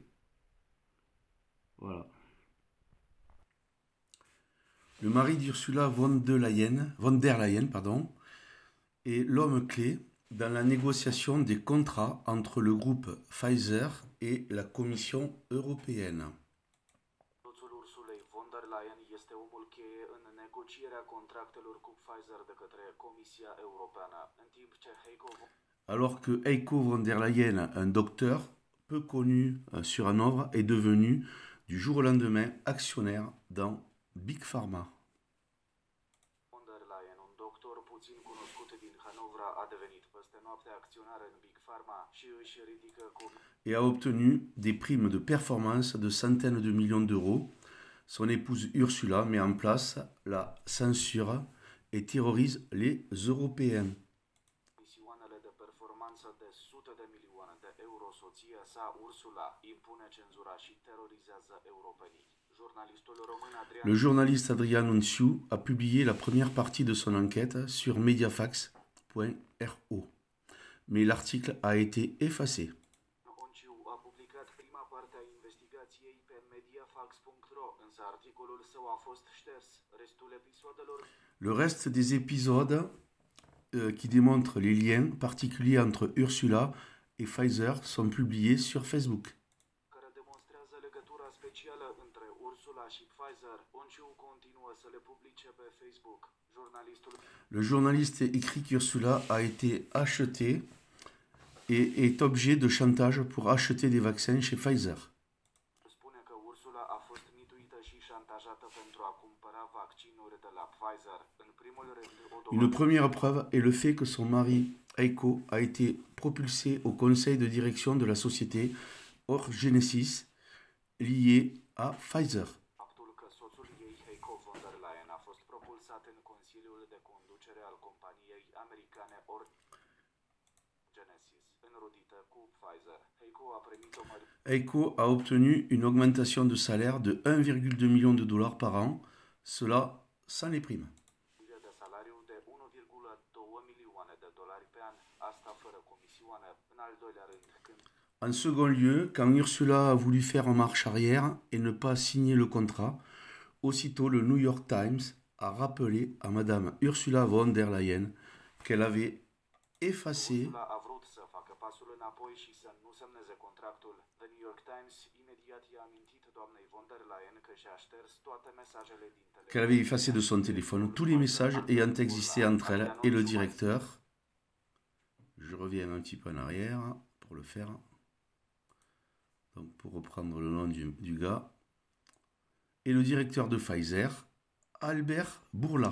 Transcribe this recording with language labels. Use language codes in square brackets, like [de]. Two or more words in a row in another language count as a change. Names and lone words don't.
[fr] Voilà. Le mari d'Ursula von der Leyen, est l'homme clé dans la négociation des contrats entre le groupe Pfizer et la Commission européenne. [ro] Soțul Ursulei von der Leyen este omul cheie în negocierea contractelor cu Pfizer de către Comisia Europeană, în timp ce Heiko [fr] Alors que Heiko von der Leyen, un docteur peu connu sur Hanovre, est devenu du jour au lendemain actionnaire dans [en] Big Pharma. [ro] von der Leyen, un doctor puțin cunoscut din Hanovra, a devenit peste noapte acționar în [en] Big Pharma [ro] și își ridică [fr] et a obtenu des primes de performance de centaines de millions d'euros. Son épouse Ursula met en place la censure et terrorise les Européens. [ro] comisioanele de performanță de sute de milioane de euro. Soția sa, Ursula, impune cenzura și terorizează europenii. Journalistul român Adrian [fr] Le journaliste Adrian Onshu a publié la première partie de son enquête sur mediafax.ro, mais l'article a été effacé. [ro] Onciu a publicat prima parte a investigației pe mediafax.ro, însă articolul său a fost șters. Restul episodelor [fr] Le reste des épisodes qui démontrent les liens particuliers entre Ursula et Pfizer sont publiés sur Facebook. [ro] care demonstrează legătura specială între Ursula și Pfizer, Onciu continuă să le publice pe Facebook. [fr] Le journaliste écrit qu'Ursula a été achetée et est objet de chantage pour acheter des vaccins chez Pfizer. [ro] Spune că Ursula a fost mituită și șantajată pentru a cumpăra vaccinuri de la Pfizer. În primul rând, [fr] Une première preuve est le fait que son mari, Heiko, a été propulsé au conseil de direction de la société Orgenesis liée à Pfizer. [ro] faptul că soțul ei, Heiko von der Leyen, a fost propulsat în consiliul de conducere al companiei americane Orgenesis, înrodită cu Pfizer. Heiko a primit o mărire [fr] Heiko a obtenu une augmentation de salaire de 1,2 million de dollars par an, cela sans les primes. [ro] de salariu de 1,2 milioane de dolari pe an, asta fără comisioane. În al doilea rând, când [fr] En second lieu, quand Ursula a voulu faire en marche arrière et ne pas signer le contrat, aussitôt le New York Times a rappelé à Madame Ursula von der Leyen qu'elle avait effacé [ro] Ursula a vrut să facă pasul înapoi și să nu semneze contractul, The New York Times imediat i-a amintit doamnei von der Leyen că și-a șters toate mesajele din telefon. [fr] qu'elle avait effacé de son téléphone tous les messages ayant existé entre elle et le directeur. Je reviens un petit peu en arrière pour le faire. Donc pour reprendre le nom du gars. Et le directeur de Pfizer, Albert Bourla.